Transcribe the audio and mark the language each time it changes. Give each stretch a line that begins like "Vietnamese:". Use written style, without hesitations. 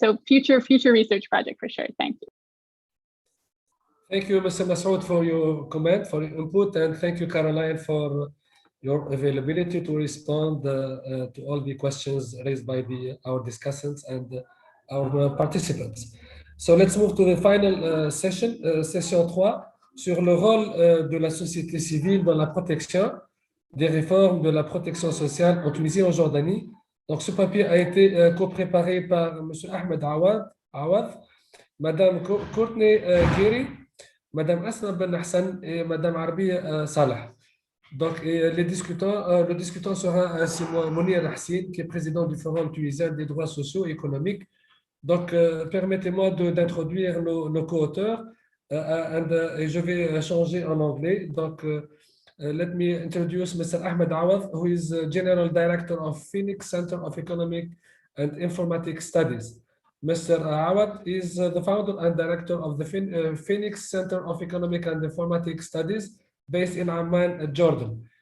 English: So future research project for sure. Thank you. Thank you, Mr. Massoud, for your comment, for your input, and thank you, Caroline, for your availability to respond to all the questions raised by our discussants and our participants. So let's move to the final session, session 3,
French: sur le rôle de la société civile dans la protection des réformes de la protection sociale en Tunisie et en Jordanie. Donc, ce papier a été co-préparé par M. Ahmed Awad, Mme Courtney Giri, Mme Asma Ben Hassan et Mme Arbia Salah. Donc, le discutant sera Mounir Hassine, qui est président du Forum tunisien des droits sociaux et économiques. Donc, permettez-moi d'introduire nos co-auteurs et je vais changer en anglais.
English: Donc, let me introduce Mr. Ahmed Awad, who is General Director of Phoenix Center of Economic and Informatic Studies. Mr. Awad is the founder and director of the Phoenix Center of Economic and Informatic Studies based in Amman, Jordan.